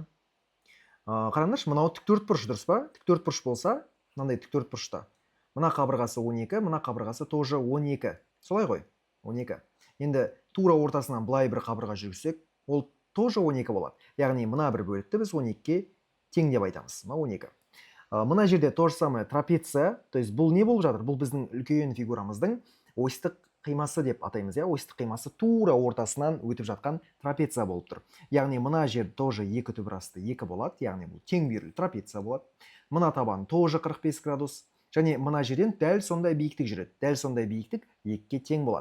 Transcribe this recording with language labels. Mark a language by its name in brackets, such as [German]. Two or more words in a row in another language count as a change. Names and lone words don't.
[Kazakh] Қараңдаршы, мынау тіктөрт бұрыш, дұрыс па? Тіктөрт бұрыш болса, мынандай тіктөрт бұрышта. Мына қабырғасы 12, мына қабырғасы тоже 12. Солай ғой? 12. Енді тура ортасынан былай бір қабырға жүргізсек, ол тоже 12 болады. Яғни мына бір бөлікті біз 12-ке тең деп айтамыз. Мына 12. Мына жерде [Russian] то же самое [Kazakh] трапеция, [Russian] то есть [Kazakh] бұл не болып жатыр? Бұл біздің үлкен фигурамыздың осьтік қимасы деп атаймыз, я? Осьтік қимасы тура ортасынан өтіп жатқан трапеция болып тұр. Яғни мына жер тоже 2 түбірасты 2 болады, яғни бұл тең бүйірлі трапеция болады. Мына табан тоже 45 градус. Және мына жерден дәл сондай биіктік жүреді. Дәл сондай биіктік 2-ке тең болады.